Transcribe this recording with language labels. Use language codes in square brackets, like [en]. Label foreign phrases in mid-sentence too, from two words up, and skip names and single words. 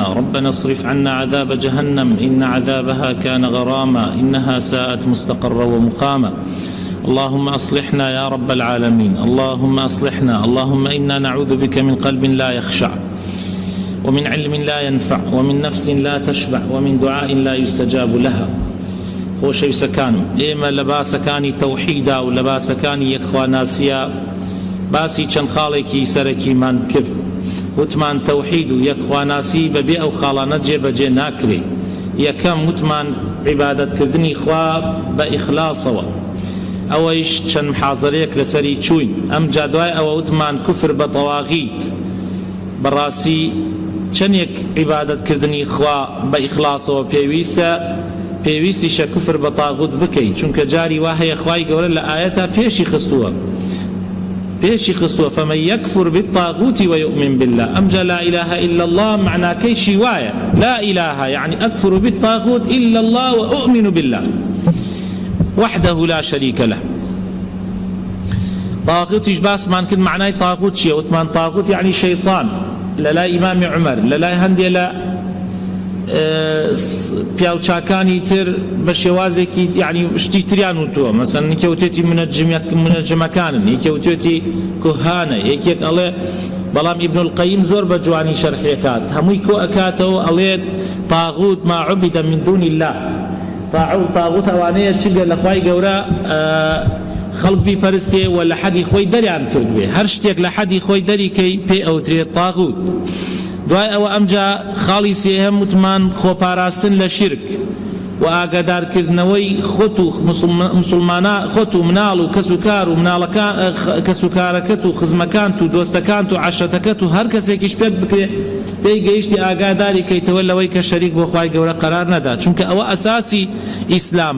[ar] ربنا اصرف عنا عذاب جهنم إن عذابها كان غراما إنها ساءت مستقرا ومقاما. اللهم أصلحنا يا رب العالمين، اللهم أصلحنا. اللهم إنا نعوذ بك من قلب لا يخشع، ومن علم لا ينفع، ومن نفس لا تشبع، ومن دعاء لا يستجاب لها. [ckb] خۆشەویستەکانم، ئێمە لە باسەکانی تەوحیدا و لە باسەکانی یەکخواناسیە باسی چەند خاڵێکی سەرەکیمان کرد. وتمان تەوحید و یەکخواناسی بەبێ ئەو خاڵانە جێبەجێ ناکرێ. یەکەم وتمان عیبادەتکردنی خوا بە ئیخلاسەوە، ئەوەیش چەند محاضەرەیەک لەسەری چووین. ئەم جا دوای ئەوە وتمان کوفر بە تەواغیت، بەڕاستی چەندێک عیبادەتکردنی خوا بە ئیخلاسەوە پێویستیشە کوفر بە تاغوت بکەیت، چونکە جاری وا هەیە خوای گەورە لە ئاەتە پێشی خستووە [ar] فەمەن یەکفر بالطاغوت ويؤمن بالله. ئەمجا لا إله إلا الله [ckb] معناکەیشی وایە، [ar] لا إله يعني أكفر بالطاغوت إلا الله وأؤمن بالله وحده لا شريك له. [ckb] طاغوتیش باسمان کرد معنای طاغوت چییە؟ وتمان طاغوت يعني شەیطان. لەلای ئیمامی عومەر، لەلای هەندێک لە پیاوچاکانی تر بە شێوازێکی یعنی شتی تریان وتووە، مەسەن یەکێوتێتی منەجمەکانن، یەکێوتێتی کوهانە، یەکێک ئەڵێ بەڵام ئیبن القەیم زۆر بە جوانی شەرحێکات، هەمووی کۆ ئەکاتەوە ئەڵێت طاغوت [ar] ما عبد من دون الله. [ckb] طاغوت ئەوانەیە چگە لە خوای گەورە خەڵک بیپەرستێ و لە حەدی خۆی دەریان کرد بێ، هەر شتێک لە حەدی خۆی دەریکەی پێ ئەوترێت طاغوت. دوای ئەوە ئەمجا خاڵی سێهەم وتمان خۆپاراستن لە شرک و ئاگادارکردنەوەی خۆت و مسلمانە، خۆت و مناڵ و کەسوکار و مناڵەکان، کەسوکارەکەت و خزمەکانت و دۆستەکانت و عەشرەتەکەت و هەر کەسێکیش پێت بکرێ پێی گەیشتی ئاگاداری کەیتەوە لەوەی کە شەریک بۆ خوای گەورە قەرار نەدا، چونکە ئەوە ئەساسی ئیسلامە.